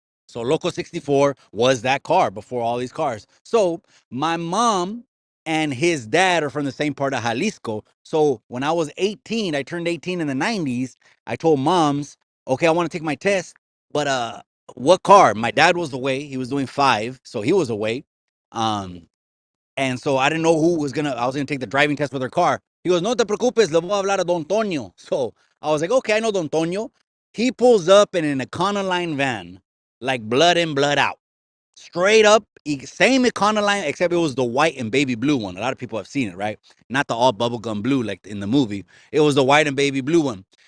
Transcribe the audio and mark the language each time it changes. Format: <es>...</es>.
<en>So Loco 64 was that car before all these cars. So my mom and his dad are from the same part of Jalisco. So when I was 18, I turned 18 in the 90s. I told moms, okay, I want to take my test, but what car? My dad was away. He was doing 5, so he was away. Um, and so I didn't know I was gonna take the driving test with her car. He goes,</en> <es>no te preocupes, le voy a hablar a Don Toño.</es> <en>So I was like, okay, I know Don Toño. He pulls up in an Econoline van, like blood in, blood out. Straight up, same Econoline, except it was the white and baby blue one. A lot of people have seen it, right? Not the all bubblegum blue like in the movie. It was the white and baby blue one.</en>